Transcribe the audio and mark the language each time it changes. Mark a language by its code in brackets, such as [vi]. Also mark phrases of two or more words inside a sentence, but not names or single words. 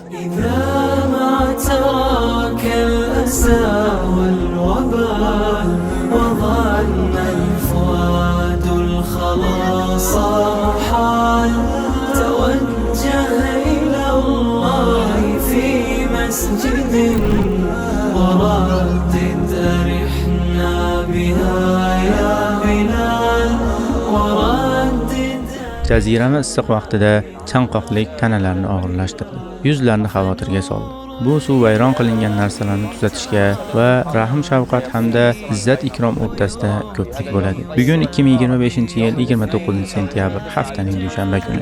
[ar] إذا ما تراك الأسى والوبال وظن الفؤاد الخلاص محال توجه إلى الله في مسجد وردد أرحنا بها يا بلال وردد. [uz] Jazirama issiq vaqtida chanqoqlik tanalarni og'irlashtirdi, yuzlarni xavotirga soldi. Bu suv vayron qilingan narsalarni tuzatishga va rahm shafqat hamda izzat ikrom o'rtasida ko'prik bo'ladi. Bugun 2025-yil 29-sentyabr, haftaning dushanba kuni.